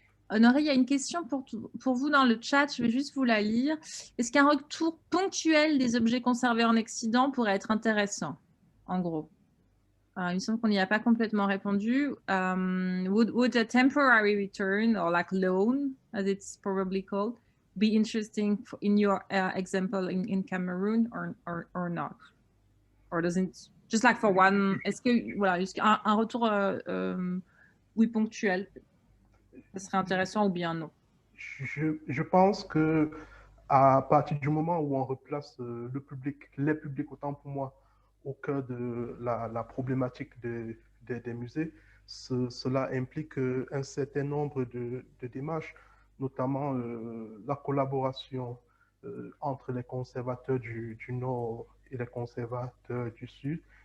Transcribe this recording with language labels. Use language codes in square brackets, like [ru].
[fr] Honoré, il y a une question pour vous dans le chat, je vais juste vous la lire. Est-ce qu'un retour ponctuel des objets conservés en Occident pourrait être intéressant, en gros? Il me semble qu'on n'y a pas complètement répondu. [en] Would a temporary return, or like loan, as it's probably called, be interesting in your example in Cameroon or not? Or doesn't, just like for one, [fr] est-ce que, voilà, un retour, oui, ponctuel, ce serait intéressant ou bien non? Je pense que à partir du moment où on replace les publics, autant pour moi, au cœur de la problématique des musées, cela implique un certain nombre de démarches, notamment la collaboration entre les conservateurs du Nord et les conservateurs du Sud.